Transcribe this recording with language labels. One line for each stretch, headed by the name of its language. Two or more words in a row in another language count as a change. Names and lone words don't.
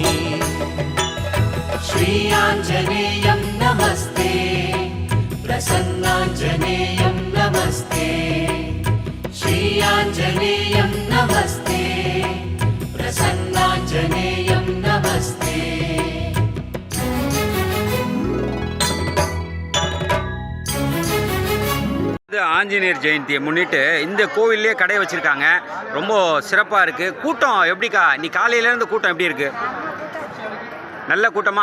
Sanskrit: श्रीयाञ्जनेयं नमस्ते प्रसन्नाञ्जनेयं नमस्ते श्रीयाञ्जनेयं नमस्ते प्रसन्नाञ्जनेयं नमस्ते
Tamil: இது ஆஞ்சநேயர் ஜெயந்தியை முன்னிட்டு இந்த கோவில்லே கடை வச்சுருக்காங்க. ரொம்ப சிறப்பாக இருக்குது. கூட்டம் எப்படிக்கா? நீ காலையிலேருந்து கூட்டம் எப்படி இருக்குது? நல்ல கூட்டமா?